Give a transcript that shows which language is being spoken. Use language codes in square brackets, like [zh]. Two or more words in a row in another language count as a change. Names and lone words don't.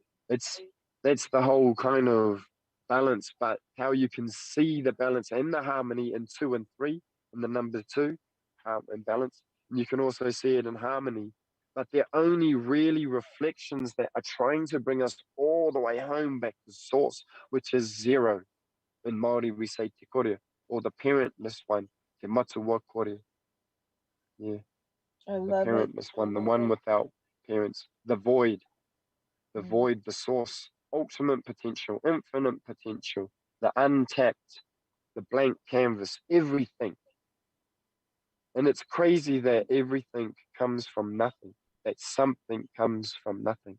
[en] it's that's the whole kind of balance, but how you can see the balance and the harmony in 2 and 3, in the number two, and balance. And you can also see it in harmony. But they're only really reflections that are trying to bring us all the way home back to source, which is zero. In Māori, we say [mi] te kore, [en] or the parentless one, [mi] te matua kore. [en] Yeah, I the love it. parentless one, the one without parents, the Mm. void, the source, ultimate potential, infinite potential, the untapped, the blank canvas, everything. And it's crazy that everything comes from nothing, that something comes from nothing.